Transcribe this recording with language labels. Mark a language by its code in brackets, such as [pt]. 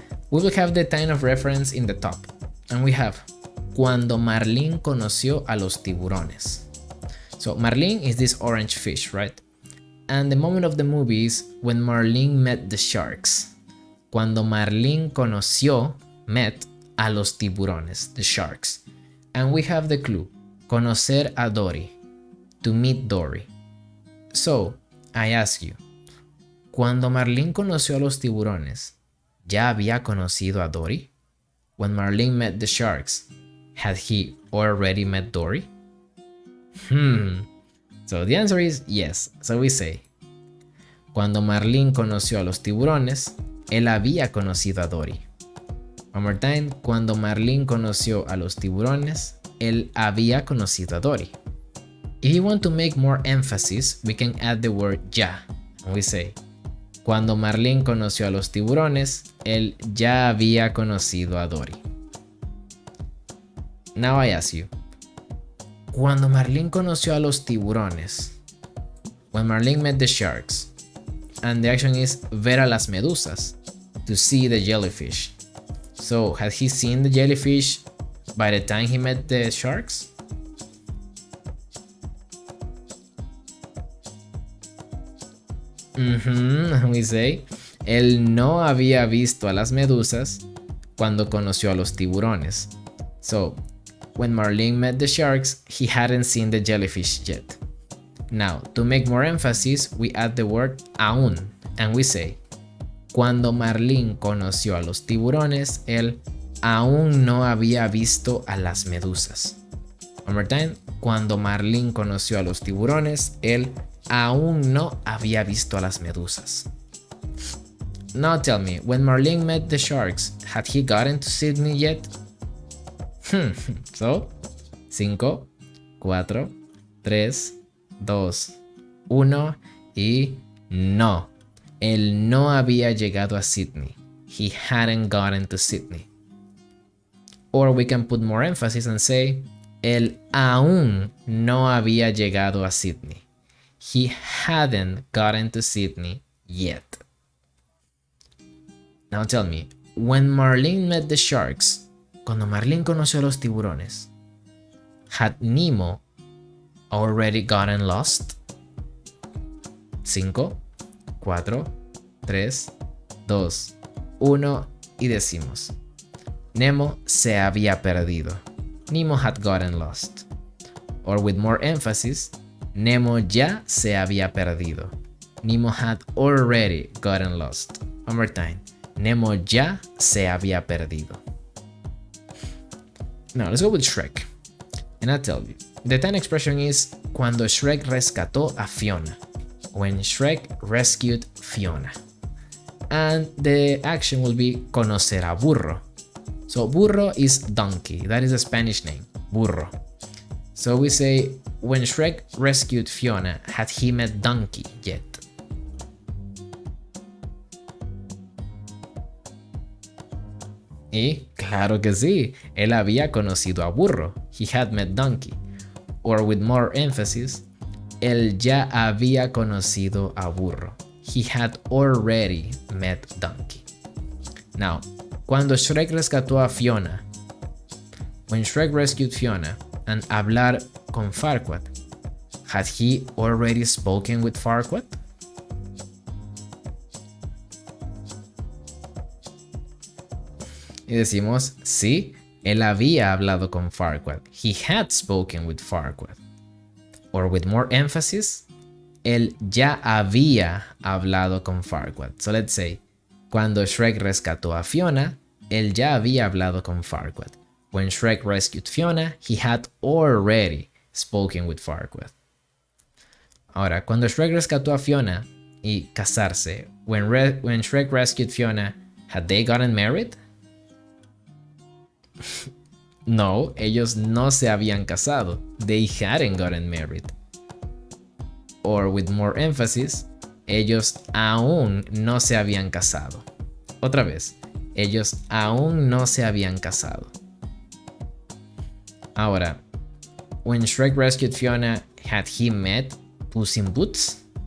[en] We will have the time of reference in the top, and we have [es] Cuando Marlene conoció a los tiburones. [en] So Marlene is this orange fish, right? And the moment of the movie is when Marlene met the sharks. [es] Cuando Marlene met a los tiburones, [en] the sharks. And we have the clue, [es] conocer a Dory, [en] to meet Dory. So, I ask you, [es] cuando Marlene conoció a los tiburones, ¿ya había conocido a Dory? [en] When Marlene met the sharks, had he already met Dory? So the answer is yes. So we say, [es] cuando Marlene conoció a los tiburones, él había conocido a Dory. [en] One more time, [es] cuando Marlene conoció a los tiburones, él había conocido a Dory. [en] If you want to make more emphasis, we can add the word ya. And we say, [es] cuando Marlene conoció a los tiburones, él ya había conocido a Dory. [en] Now I ask you, [es] cuando Marlene conoció a los tiburones, [en] when Marlene met the sharks, and the action is [es] ver a las medusas, [en] to see the jellyfish. So, had he seen the jellyfish by the time he met the sharks? We say, [es] él no había visto a las medusas cuando conoció a los tiburones. [en] So, when Marlene met the sharks, he hadn't seen the jellyfish yet. Now, to make more emphasis, we add the word aún, and we say, [es] cuando Marlene conoció a los tiburones, él aún no había visto a las medusas. [en] One more time, [es] cuando Marlene conoció a los tiburones, él aún no había visto a las medusas. [en] Now tell me, when Marlene met the sharks, had he gotten to Sydney yet? So, 5, 4, 3, 2, 1 [es] y no. Él no había llegado a Sydney. [en] He hadn't gotten to Sydney. Or we can put more emphasis and say, [es] él aún no había llegado a Sydney. [en] He hadn't gotten to Sydney yet. Now tell me, when Marlene met the sharks, [es] cuando Marlene conoció a los tiburones, [en] had Nemo already gotten lost? [es] 5, 4, 3, 2, 1 y decimos, Nemo se había perdido. [en] Nemo had gotten lost. Or with more emphasis, [es] Nemo ya se había perdido. [en] Nemo had already gotten lost. One more time. [es] Nemo ya se había perdido. [en] Now let's go with Shrek. And I'll tell you. The time expression is [es] cuando Shrek rescató a Fiona. [en] When Shrek rescued Fiona. And the action will be [es] conocer a burro. [en] So burro is donkey. That is a Spanish name. Burro. So we say, when Shrek rescued Fiona, had he met Donkey yet? [es] Y claro que sí, él había conocido a Burro. [en] He had met Donkey. Or with more emphasis, [es] él ya había conocido a Burro. [en] He had already met Donkey. Now, [es] cuando Shrek rescató a Fiona, [en] when Shrek rescued Fiona, and [es] hablar con Farquaad, [en] had he already spoken with Farquaad? [es] Y decimos, sí, él había hablado con Farquaad. [en] He had spoken with Farquaad. Or with more emphasis, [es] él ya había hablado con Farquaad. [en] So let's say, [es] cuando Shrek rescató a Fiona, él ya había hablado con Farquaad. [en] When Shrek rescued Fiona, he had already spoken with Farquaad. [es] Ahora, cuando Shrek rescató a Fiona y casarse, [en] when Shrek rescued Fiona, had they gotten married? [es] No, ellos no se habían casado. [en] They hadn't gotten married. Or with more emphasis, [es] ellos aún no se habían casado. Otra vez, ellos aún no se habían casado. [en] Ahora, when Shrek rescued Fiona, had he met Puss in Boots?